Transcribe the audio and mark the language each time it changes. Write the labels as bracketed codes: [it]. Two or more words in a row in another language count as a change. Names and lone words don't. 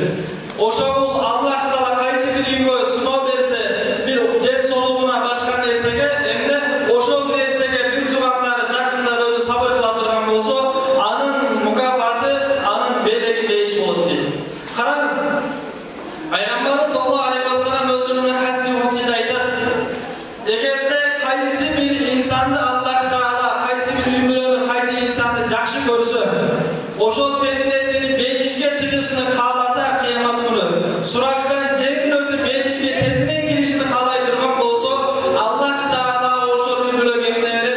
[ky] Ошол Аллах Таала кайсы бир үйгө суноо берсе, бир ден соолугуна башка нерсеге, эмне ошол нерсеге бир туугандар, жакындар өзү сабыр кыла турган болсо, анын мукафаты, анын белеги бейиш болот дейт. Караңыз, Пайгамбарыбыз [ar] صلى الله عليه وسلم [ky] өзүнүн хадиси кудсиде айтат: эгерде кайсы бир инсанды Аллах Таала, кайсы бир өмүрөнү, кайсы инсанды жакшы көрсө, ошол пендесini бейишке чыгышын кааласа кыямат күнү сурактан жеңил өтүп бейишке тезинен киришин каалай турган болсо Аллах Таала ошол үй-бүлөгө эмне берет?